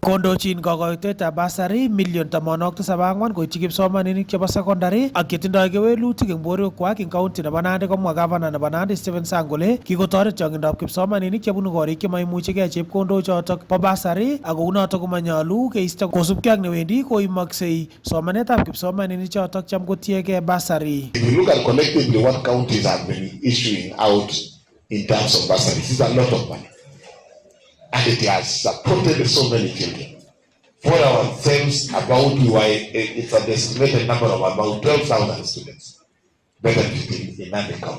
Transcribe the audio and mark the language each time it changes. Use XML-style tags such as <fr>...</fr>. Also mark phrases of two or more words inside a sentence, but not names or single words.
<kln>Kondochin kokoitetab basari million 87 koityi kipsomaninik chebo secondary ak chetindoi kewelutik eng borwekwak eng county nebo Nandi komwa governor nebo Nandi Stephen Sang kole kikotoret chongindab kipsomaninik chebunu korik chemaimuchigei chepkondok chotok bo basari ak kounotok komanyolu keisto kosubkei ak newendi koimaksei somanetab kipsomaninik chotok cham kotiegei basari.</kln> <en>If you look at collectively what counties have been issuing out in terms of bursaries, it's a lot of money. And it has supported so many children. For ourselves, it's an estimated number of about 12,000 students benefiting in Nandi County.</en>